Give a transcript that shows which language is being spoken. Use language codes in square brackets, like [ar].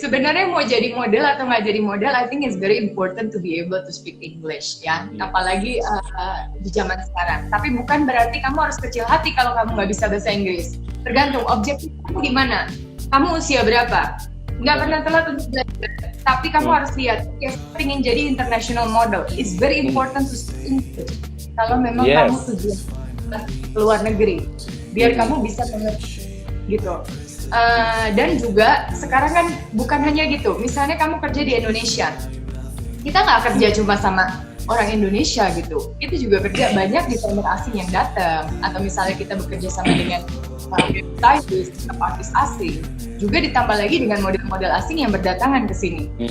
[id] Sebenarnya mau jadi model [en] atau nggak jadi model, I think it's very important to be able to speak English, ya. [id] Apalagi di zaman sekarang. Tapi bukan berarti kamu harus kecil hati kalau kamu nggak bisa bahasa Inggris. Tergantung objektif kamu di mana. Kamu usia berapa? Nggak pernah telat untuk belajar. Tapi kamu harus lihat, ya ingin jadi international model. [en] It's very important to speak English. [id] Kalau memang kamu tujuan ke luar negeri, biar kamu bisa mengerti. Gitu. Dan juga sekarang kan bukan hanya gitu, misalnya kamu kerja di Indonesia, kita nggak kerja cuma sama orang Indonesia gitu, kita juga kerja banyak desainer asing yang datang, atau misalnya kita bekerja sama dengan stylist, artis asing, juga ditambah lagi dengan model-model asing yang berdatangan ke sini.